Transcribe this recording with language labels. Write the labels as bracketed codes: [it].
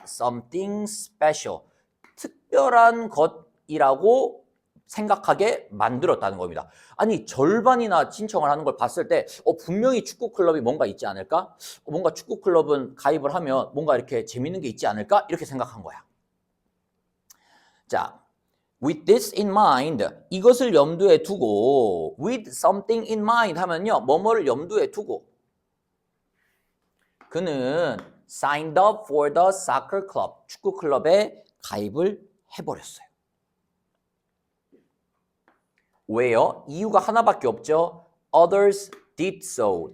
[en] something special. [ko] 특별한 것이라고 생각하게 만들었다는 겁니다. 아니 절반이나 신청을 하는 걸 봤을 때 분명히 축구 클럽이 뭔가 있지 않을까? 뭔가 축구 클럽은 가입을 하면 뭔가 이렇게 재밌는 게 있지 않을까? 이렇게 생각한 거야. 자, [en] with this in mind, [ko] 이것을 염두에 두고 [en] with something in mind [ko] 하면요. 뭐뭐를 염두에 두고 그는 [en] signed up for the soccer club, [ko] 축구 클럽에 가입을 해버렸어요. 왜요? 이유가 하나밖에 없죠. [en] Others did so.